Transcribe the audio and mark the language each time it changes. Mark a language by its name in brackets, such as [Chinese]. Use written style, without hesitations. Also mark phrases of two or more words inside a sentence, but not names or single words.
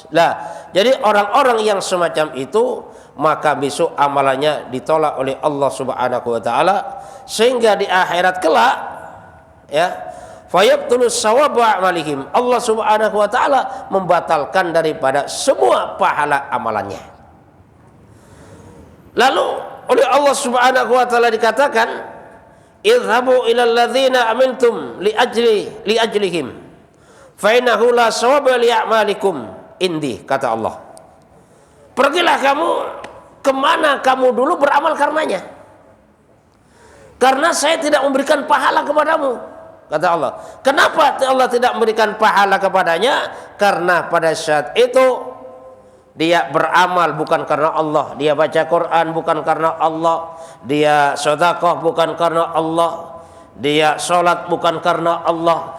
[Indonesian] Lah, jadi orang-orang yang semacam itu maka besok amalannya ditolak oleh Allah [Arabic] سبحانه وتعالى, [Indonesian] sehingga di akhirat kelak ya [Arabic] فيبطل ثواب أعمالهم, [Indonesian] Allah [Arabic] سبحانه وتعالى [Indonesian] membatalkan daripada semua pahala amalannya. Lalu oleh [Arabic] Allah سبحانه وتعالى dikatakan, اذهبوا إلى الذين آمنتم لأجلهم فإنه لا ثواب لأعمالكم عندي, [Indonesian] kata Allah. Pergilah kamu kemana kamu dulu beramal karenanya, karena saya tidak memberikan pahala kepadamu, kata Allah. Kenapa Allah tidak memberikan pahala kepadanya? Karena pada saat itu dia beramal bukan karena Allah, dia baca Quran bukan karena Allah, dia sedekah bukan karena Allah, dia sholat bukan karena Allah.